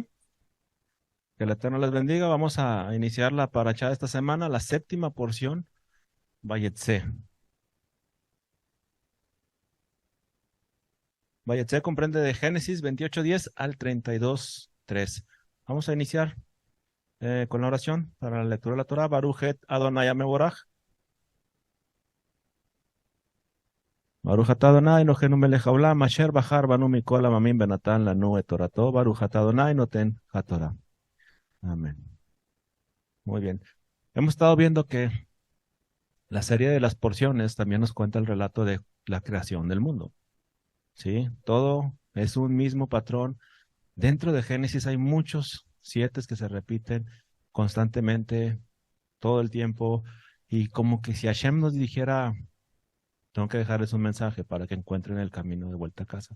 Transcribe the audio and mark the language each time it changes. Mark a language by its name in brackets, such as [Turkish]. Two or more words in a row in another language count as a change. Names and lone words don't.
[Spanish] Que el Eterno les bendiga. Vamos a iniciar la paracha de esta semana, la séptima porción, Vayetze. Vayetze comprende de Génesis 28:10 al 32:3. Vamos a iniciar con la oración para la lectura de la Torah. [Hebrew] ברוך את אדוני המבורך. ברוך אתה אדוני אלוהינו מלך העולם אשר בחר בנו מכל העמים ונתן לנו את תורתו. ברוך אתה אדוני נותן התורה. [Spanish] Amén. Muy bien. Hemos estado viendo que la serie de las porciones también nos cuenta el relato de la creación del mundo, ¿sí? Todo es un mismo patrón. Dentro de Génesis hay muchos siete que se repiten constantemente, todo el tiempo, y como que si Hashem nos dijera, tengo que dejarles un mensaje para que encuentren el camino de vuelta a casa.